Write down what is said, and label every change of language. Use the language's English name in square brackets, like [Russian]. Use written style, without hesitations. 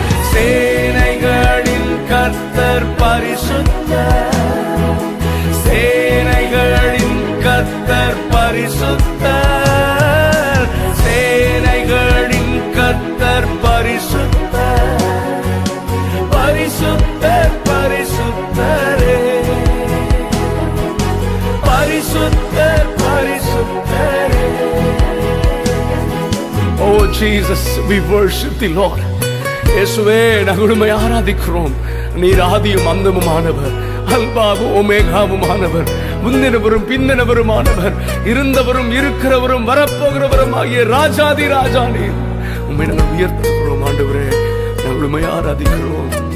[Tamil] சேனைகளின் கர்த்தர் பரிசுத்தர், சேனைகளின் கர்த்தர் பரிசுத்தர், சேனைகளின் கர்த்தர் பரிசுத்தர், பரிசுத்தர் பரிசுத்தரே, பரிசுத்தர் பரிசுத்தரே. [English] Oh Jesus, we worship the Lord. [Tamil] இயேசுவே, நாங்கள் உம்மை ஆராதிக்கிறோம். நீர் ஆதியும் அந்தமுமானவர், அல்பாவும் ஒமேகாவுமானவர், முந்தினவரும் பிந்தினவருமானவர், இருந்தவரும் இருக்கிறவரும் வரப்போகிறவரும் ஆகிய ராஜாதி ராஜா நீர். உம்மை நாங்கள் உயர்த்துகிறோம் ஆண்டவரே, நாங்கள் உம்மை ஆராதிக்கிறோம்.